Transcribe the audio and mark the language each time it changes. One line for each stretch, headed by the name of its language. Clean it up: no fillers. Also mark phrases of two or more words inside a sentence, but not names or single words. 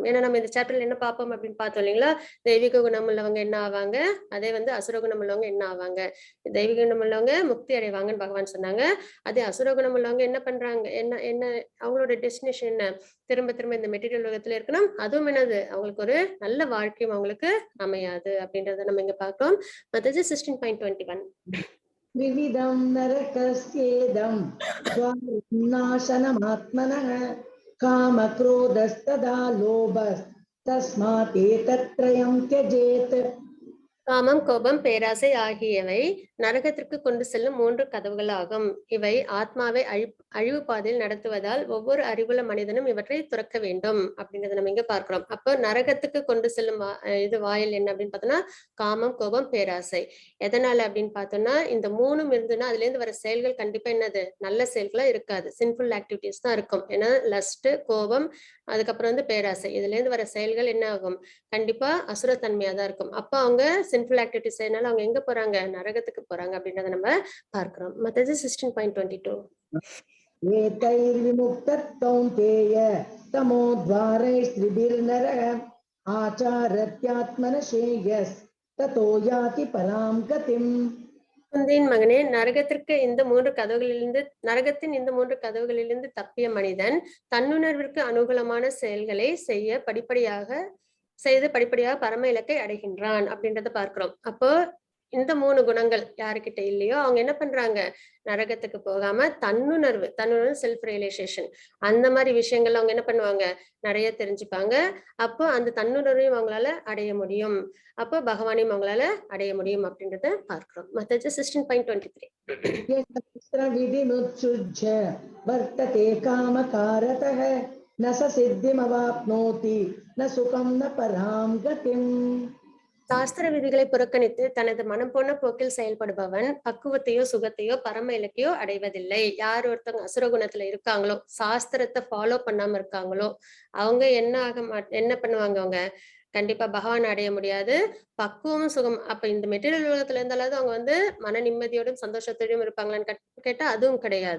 Tamil: ஏன்னா நம்ம இந்த சாப்டர்ல என்ன பார்ப்போம் அப்படின்னு பார்த்தோம் இல்லைங்களா, தெய்வீக குணம் உள்ளவங்க என்ன ஆவாங்க, அதே வந்து அசுர குணம் உள்ளவங்க என்ன ஆவாங்க. தெய்வீக குணம் உள்ளவங்க முக்தி அடைவாங்கன்னு பகவான் சொன்னாங்க. அதே அசுர குணம் உள்ளவங்க என்ன பண்றாங்க, என்ன என்ன அவங்களோட டெஸ்டினேஷன் என்ன, திரும்ப திரும்ப இந்த மெட்டீரியல் உலகத்துல இருக்கணும். அதுவும் என்னது, அவங்களுக்கு ஒரு நல்ல வாழ்க்கையும் அவங்களுக்கு அமையாது அப்படின்றத நம்ம இங்க பார்க்கிறோம். மத்தது 16.21
Sanskrit: विविधं नरकस्येदं नाशनमात्मनः कामक्रोधस्तदा लोभस्तस्मात् एतत्त्रयं त्यजेत्.
Tamil: காமம், கோபம், பேராசை ஆகியவை நரகத்திற்கு கொண்டு செல்லும் 3 கதவுகள் ஆகும். இவை ஆத்மாவை அழிவு பாதையில் நடத்துவதால் ஒவ்வொரு அறிவுள்ள மனிதனும் இவற்றை துறக்க வேண்டும் அப்படின்றத நம்ம இங்க பார்க்கிறோம். அப்போ நரகத்துக்கு கொண்டு செல்லும் இது வாயில் என்ன அப்படின்னு பார்த்தோம்னா காமம், கோபம், பேராசை. எதனால அப்படின்னு பார்த்தோம்னா இந்த 3ம் இருந்துன்னா அதுல இருந்து வர செயல்கள் கண்டிப்பா என்னது நல்ல செயல்களா இருக்காது.
English: sinful activities
Tamil: தான் இருக்கும். ஏன்னா லஸ்ட், கோபம், அதுக்கப்புறம் வந்து பேராசை. இதுல இருந்து வர செயல்கள் என்ன ஆகும்? கண்டிப்பா அசுரத்தன்மையா தான் இருக்கும். அப்ப அவங்க
English: sinful activities
Tamil: செய்யறதுனால அவங்க எங்க போறாங்க? நரகத்துக்கு போறாங்க அப்படின்றத நம்ம பார்க்கிறோம். மத்தது 16.22.
Sanskrit: एतैर्विमुक्तः कौन्तेय तमोद्वारैस्त्रिभिर्नरः आचारत्यात्मनशेयस् ततो याति परां गतिम्.
Tamil: குந்தியின் மகனே, நரகத்தின் இந்த 3 கதவுகளிலிருந்து தப்பிய மனிதன் தன்னுணர்விற்கு அனுகூலமான செயல்களை செய்து படிப்படியாக பரம இலக்கை அடைகின்றான் அப்படின்றத பார்க்கிறோம். அப்போ இந்த 3 குணங்கள் யாருக்கிட்ட இல்லையோ அவங்க என்ன பண்றாங்க? நரகத்துக்கு போகாம தன்னுணர்வு
English: self realization
Tamil: அந்த மாதிரி விஷயங்கள் அவங்க என்ன பண்ணுவாங்க? நிறைய தெரிஞ்சுப்பாங்க. அப்போ அந்த தன்னுணர்வையும் அவங்களால அடைய முடியும். அப்போ பகவானையும் அவங்களால அடைய முடியும் அப்படின்றத பார்க்கிறோம். மத்தது 16.23.
Sanskrit: विधिमुत्सृज्य वर्तते कामकारतः न स सिद्धिमवाप्नोति न सुखं न परां गतिम्.
Tamil: சாஸ்திர விதிகளை புறக்கணித்து தனது மனம் போன போக்கில் செயல்படுபவன் பக்குவத்தையோ சுகத்தையோ பரம இலக்கையோ அடைவதில்லை. யார் ஒருத்தவங்க அசுர குணத்துல இருக்காங்களோ, சாஸ்திரத்தை ஃபாலோ பண்ணாம இருக்காங்களோ, அவங்க என்ன பண்ணுவாங்க? அவங்க கண்டிப்பா பகவான் அடைய முடியாது. பக்குவமும் சுகம் அப்ப இந்த மெட்டீரியல் உலகத்துல இருந்தாலும் அவங்க வந்து மன நிம்மதியோடும் சந்தோஷத்தோடும் இருப்பாங்களான்னு கேட்டா அதுவும் கிடையாது.